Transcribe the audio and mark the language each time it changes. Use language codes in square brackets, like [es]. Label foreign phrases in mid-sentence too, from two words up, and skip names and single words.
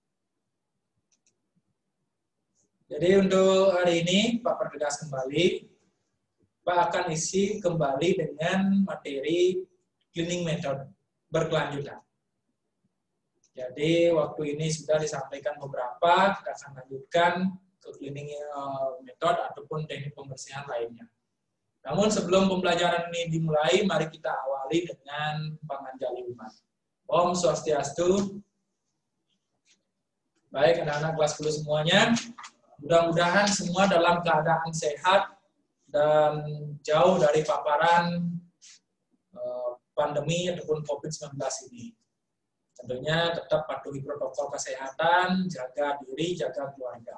[id] Jadi untuk hari ini Pak pertegas kembali, Pak akan isi kembali dengan materi [en] cleaning method [id] berkelanjutan. Jadi waktu ini sudah disampaikan beberapa, kita akan lanjutkan ke [en] cleaning method [id] ataupun teknik pembersihan lainnya. Namun sebelum pembelajaran ini dimulai, mari kita awali dengan panganjali umat. [sa] Om Swastiastu. [id] Baik anak-anak kelas 10 semuanya, mudah-mudahan semua dalam keadaan sehat dan jauh dari paparan pandemi ataupun COVID-19 ini. Tentunya tetap patuhi protokol kesehatan, jaga diri, jaga keluarga.